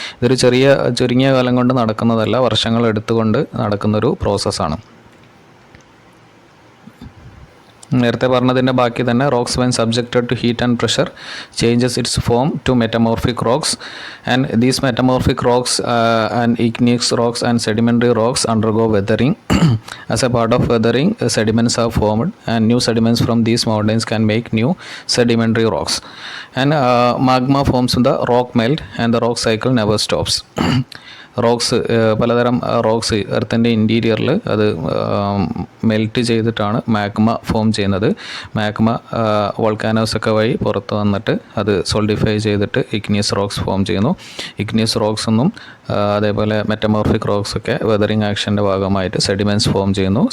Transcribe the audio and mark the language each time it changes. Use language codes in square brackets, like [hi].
[ml] ഇതൊരു ചുരുങ്ങിയ കാലം കൊണ്ട് നടക്കുന്നതല്ല, വർഷങ്ങൾ എടുത്തുകൊണ്ട് നടക്കുന്നൊരു പ്രോസസ്സാണ്. നേരത്തെ പറഞ്ഞതിൻ്റെ ബാക്കി തന്നെ [en] Rocks when subjected to heat and pressure changes its form to metamorphic rocks and these metamorphic rocks and igneous rocks and sedimentary rocks undergo weathering. As a part of weathering, sediments are formed and new sediments from these mountains can make new sedimentary rocks. And magma forms in the rock melt and the rock cycle never stops. [ml] Rocks, പലതരം rocks എർത്തിൻ്റെ ഇൻറ്റീരിയറിൽ അത് melt ചെയ്തിട്ടാണ് magma form ചെയ്യുന്നത്. Magma വോൾക്കാനോസൊക്കെ വഴി പുറത്ത് വന്നിട്ട് അത് solidify ചെയ്തിട്ട് igneous rocks form ചെയ്യുന്നു. ഇഗ്നിയസ് റോക്സ് എന്നും അതേപോലെ മെറ്റമോർഫിക് റോക്സ് ഒക്കെ വെതറിങ് ആക്ഷൻ്റെ ഭാഗമായിട്ട് സെഡിമെൻറ്റ്സ് ഫോം ചെയ്യുന്നു.